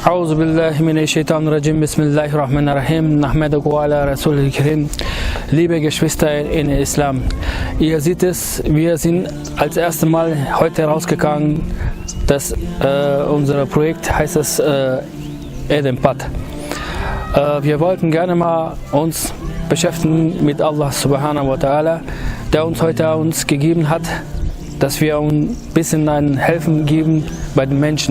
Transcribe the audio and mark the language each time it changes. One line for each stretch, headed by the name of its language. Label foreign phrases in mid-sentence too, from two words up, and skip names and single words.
Arabic: أعوذ بالله من الشيطان الرجيم. بسم الله الرحمن الرحيم نحمده على رسوله الكريم.
German: Liebe Geschwister in Islam, ihr seht es, wir sind als erstes Mal heute rausgegangen. Unser Projekt heißt es Eden Path. Wir wollten gerne mal uns beschäftigen mit
Arabic: الله سبحانه وتعالى,
German: der uns heute gegeben hat, dass wir ein bisschen ein Helfen geben bei den Menschen.